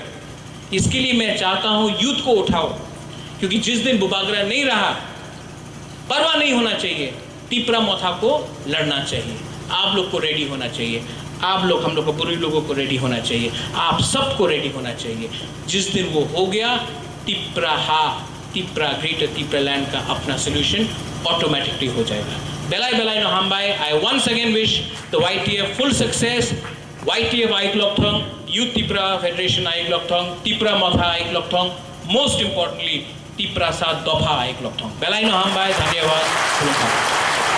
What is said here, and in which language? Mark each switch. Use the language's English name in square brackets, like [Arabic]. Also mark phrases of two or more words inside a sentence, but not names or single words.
[Hindi] इसके लिए मैं चाहता हूं यूथ को उठाओ, क्योंकि जिस दिन बुबागरा नहीं रहा, परवाह नहीं होना चाहिए, टिपरा मोथा को लड़ना चाहिए। आप लोग को रेडी होना चाहिए, आप लोग, हम लोग को, बुरी लोगों को रेडी होना चाहिए, आप सबको रेडी होना चाहिए। जिस दिन वो हो गया, टिपरा ग्रेटर टिपरा लैंड का अपना सोल्यूशन ऑटोमेटिकली हो जाएगा। [Kok Borok] बेलाई बेलाई नो हामबाई। [English] I once again wish the YTF full success. YTF Aiklokthong, Youth Tipra Federation Aiklokthong, Tipra Motha Aiklokthong, most importantly Tipra Sa Dopha Aiklokthong। [Kok Borok] बेलाई नो हामबाई, धन्यवाद।